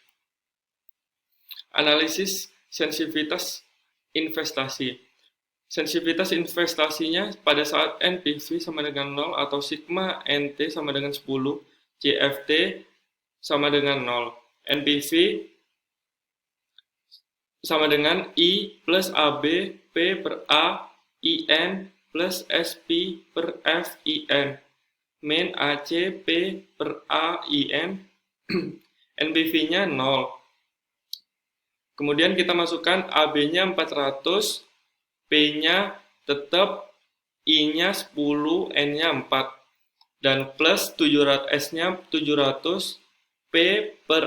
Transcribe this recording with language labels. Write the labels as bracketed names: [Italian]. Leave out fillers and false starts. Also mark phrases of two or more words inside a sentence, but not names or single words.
[Indonesian] Analisis sensitivitas investasi. Sensitivitas investasinya pada saat NPV sama dengan 0 atau sigma NT sama dengan 10, CFT sama dengan 0. NPV sama dengan I plus AB P per A IN plus SP per F IN, min AC P per A IN, NPV-nya 0. Kemudian kita masukkan AB-nya 400, P-nya tetap, I-nya 10, N-nya 4, dan plus 700, S-nya 700, P per